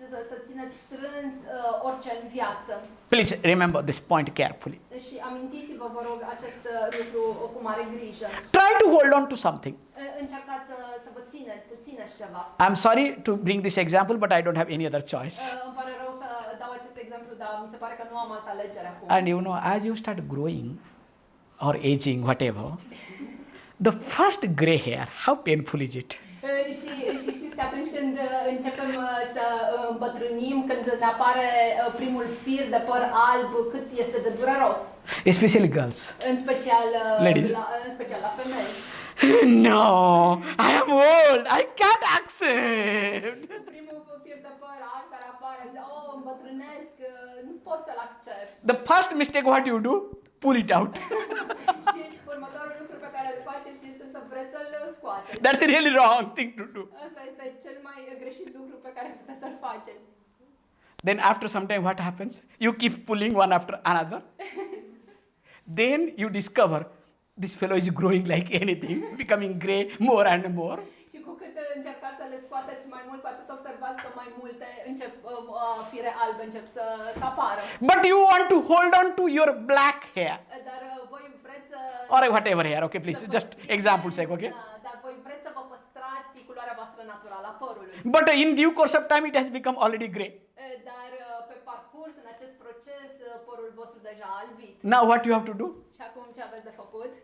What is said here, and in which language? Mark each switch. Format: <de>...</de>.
<ro>să țineți strâns orice în viață.</ro> <en>Please remember this point carefully.</en> <ro>Și amintiți-vă, vă rog, acest lucru cu mare grijă.</ro> <en>Try to hold on to something.</en> <ro>Încercați să vă țineți ceva.</ro> <en>I'm sorry to bring this example, but I don't have any other choice.</en> <ro>Îmi pare rău să dau acest exemplu, dar mi se pare că nu am altă alegere acum.</ro> <en>And you know, as you start growing or aging, whatever, the first gray hair, how painful is it?</en> <ro>Și știți că atunci când începem să îmbătrânim, când ne apare primul fir de păr alb, cât este de dureros.</ro> <en>Especially girls.</en> <ro>În special,</ro> <en>Ladies.</en> <ro>în special la femei.</ro> <en>No, I am old. I can't accept.</en> <ro>Primul fir de păr alb care apare, zice, oh, îmbătrânesc, nu pot să-l accept.</ro> <en>The first mistake what you do, pull it out.</en> <ro>Și următorul lucru pe care îl faceți este să vreți să-l scoateți.</ro> <en>That's a really wrong thing to do.</en> <ro>Asta este cel mai greșit lucru pe care puteți să-l faceți.</ro> <en>Then after some time what happens? You keep pulling one after another. Then you discover this fellow is growing like anything, becoming gray more and more.</en> <ro>Și cu cât încercați să le scoateți mai mult, cu atât observați că mai multe fire albe încep să apară.</ro> <en>But you want to hold on to your black hair.</en> <ro>Dar voi vreți să...</ro> <en>Or whatever hair, okay, please, just example sake, okay?</en> <ro>Dar voi vreți să vă păstrați culoarea voastră naturală a părului.</ro> <en>But in due course of time it has become already gray.</en> <ro>Dar pe parcurs, în acest proces, părul vostru deja a albit.</ro> <en>Now what you have to do?</en> <ro>Și acum ce aveți de făcut?</ro>